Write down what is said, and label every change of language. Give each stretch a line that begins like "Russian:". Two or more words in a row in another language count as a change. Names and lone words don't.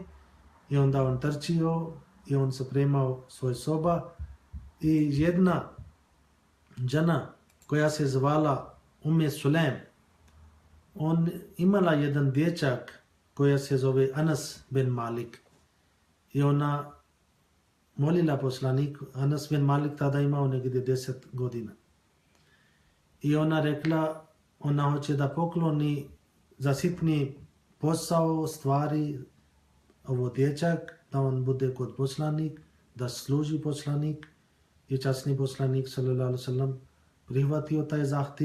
Bosnian: I onda on trčio i on sapremao svoj soba. I jedna žena koja se zvala Sulaim, on imala jedan dječak koja se zove Anas bin Malik. I ona molila poslanik. Anas bin Malik tada imao negdje 10 godina. I ona rekla, ona hoće da pokloni za sitni posao, stvari, ovo dječak, da on bude kod poslanik, da služi poslanik. I časni poslanik
Arabic: صلى الله عليه وسلم
Bosnian: prihvatio taj zahtjev.